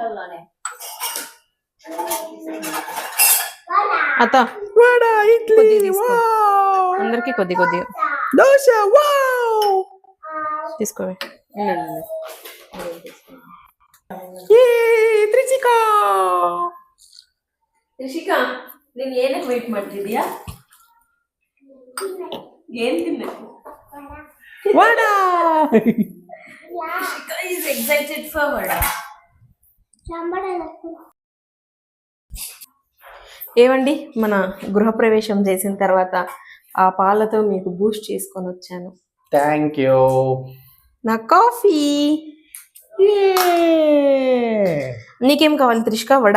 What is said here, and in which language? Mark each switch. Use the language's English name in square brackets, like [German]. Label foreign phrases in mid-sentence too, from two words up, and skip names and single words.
[Telugu] అత్త వడ, ఇడ్లీ, అందరికి కొద్ది కొద్దిగా. దోశ, వావ్, తీసుకో. త్రిషిక [Kannada] ತ್ರಿಷಿಕ, ನೀನು ಏನಕ್ಕೆ ವೇಟ್ ಮಾಡ್ತಿದ್ಯಾ? ಏನ್ ತಿನ್ಬೇಕು? ವಡ. [English] ತ್ರಿಷಿಕ is excited for వడ. [Telugu] ఏవండి, మన గృహప్రవేశం చేసిన తర్వాత ఆ పాలతో మీకు బూస్ట్ చేసుకొని వచ్చాను. [English] thank you. [Telugu] నా కాఫీ. నీకేం కావాలి త్రిషిక? వడ.